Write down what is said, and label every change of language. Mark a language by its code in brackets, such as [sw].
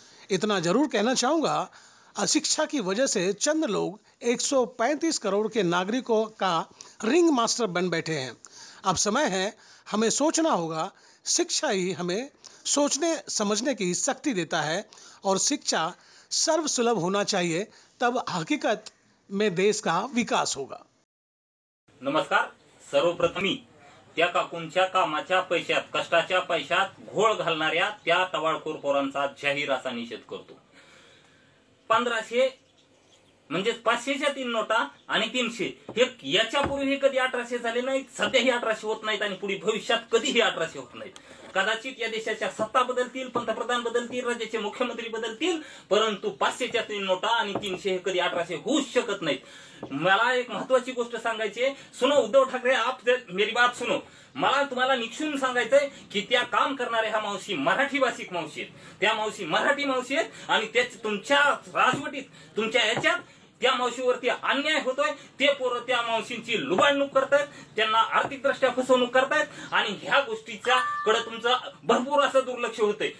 [hi] इतना जरूर कहना चाहूंगा, अशिक्षा की वजह से चंद लोग 135 करोड़ के नागरिकों का रिंग मास्टर बन बैठे हैं। अब समय है, हमें सोचना होगा। शिक्षा ही हमें सोचने समझने की शक्ति देता है और शिक्षा सर्वसुलभ होना चाहिए, तब हकीकत में देश का विकास होगा। [mr] नमस्कार. सर्वप्रथमी त्या काकूंच्या कामाच्या पैशात, कष्टाच्या पैशात घोळ घालणाऱ्या त्या टवाळखोर पोरांचा जाहीर असा निषेध करतो. 1500 म्हणजे 500च्या 3 नोटा आणि 300 हे याच्यापूर्वी हे कधी 1800 झाले नाहीत. सध्याही 1800 होत नाहीत आणि पुढे भविष्यात कधीही 1800 होत नाहीत. कदाचित या देशाच्या सत्ता बदलतील, पंतप्रधान बदलतील, राज्याचे मुख्यमंत्री बदलतील, परंतु 500च्या 3 नोटा आणि 300 हे कधी 1800 होऊच शकत नाहीत. मला एक महत्वाची गोष्ट सांगायची आहे. [hi] सुनो उद्धव ठाकरे, आप मेरी बात सुनो. [mr] मला तुम्हाला निक्षून सांगायचंय की त्या काम करणाऱ्या ह्या मावशी मराठी भाषिक मावशी आहेत. त्या मावशी मराठी मावशी आहेत आणि तेच तुमच्या राजवटीत, तुमच्या याच्यात त्या मावशीवरती अन्याय होतोय. ते पोरं त्या मावशींची लुबाडणूक करतायत, त्यांना आर्थिकदृष्ट्या फसवणूक करतायत आणि ह्या गोष्टीच्या कडे तुमचं भरपूर असं दुर्लक्ष होतंय.